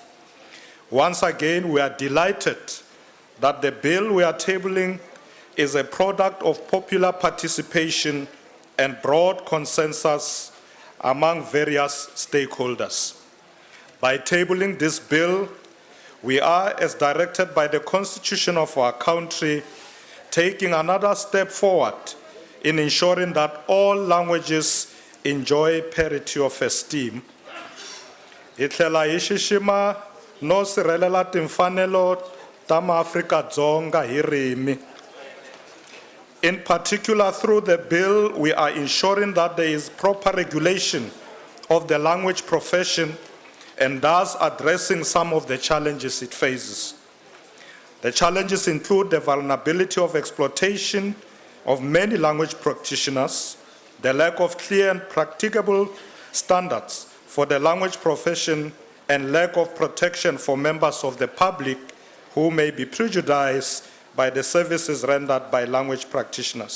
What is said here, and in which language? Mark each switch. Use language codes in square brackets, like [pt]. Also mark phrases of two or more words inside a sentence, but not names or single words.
[en] Once again, we are delighted that the bill we are tabling is a product of popular participation and broad consensus among various stakeholders. By tabling this bill, we are, as directed by the Constitution of our country, taking another step forward in ensuring that all languages enjoy parity of esteem. [ts] Itlela ishishima no sirelela timfanelo ta maAfrika-Dzonga hi ririmi. [en] In particular, through the bill, we are ensuring that there is proper regulation of the language profession and thus addressing some of the challenges it faces. The challenges include the vulnerability of exploitation of many language practitioners, the lack of clear and practicable standards for the language profession, and lack of protection for members of the public who may be prejudiced by the services rendered by language practitioners.